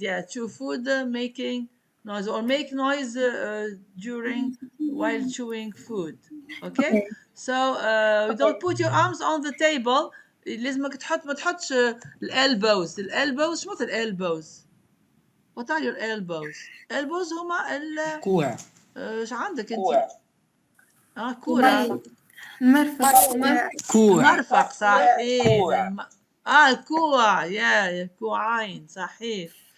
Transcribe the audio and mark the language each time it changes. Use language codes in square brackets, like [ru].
[en] Yeah, chew food, making noise or make noise during while chewing food. Okay, so don't put your arms on the table. [ar] لازمك تحط ما تحطش الالبوز. شو معناتها الالبوز؟ [en] What are your elbows? [ar] elbows هما كوع. ايش عندك انت؟ كورة. مرفق صحيح. الكوع يا كوعين صحيح.